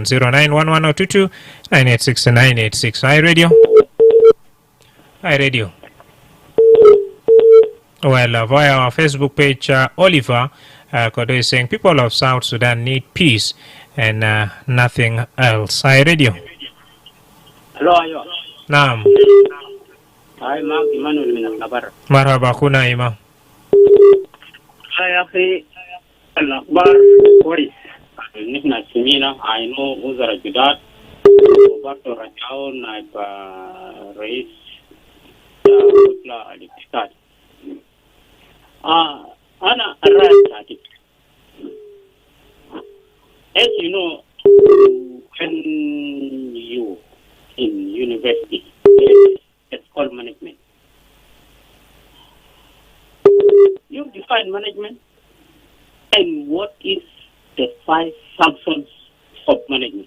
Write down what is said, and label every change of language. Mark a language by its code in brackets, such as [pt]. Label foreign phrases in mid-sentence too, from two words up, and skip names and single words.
[en] 091122 986 986. iRadio. iRadio. Well, via our Facebook page, Oliver Kodo is saying people of South Sudan need peace and nothing else. iRadio. Hello, ayo. [ar] Naam. [en] Hi, Mark Emmanuel [ar] من الخبر. مرحبا كنا معا. Hi, أخي الأخبار كويس. نحن سمينا عينو وزراء جداد وبرضه رجعوا نائب رئيس كتلة الاتحاد. أنا الرأي بتاعتي. [en] As you know, when you in university, it's called management. You define management and what is the 5 functions of management.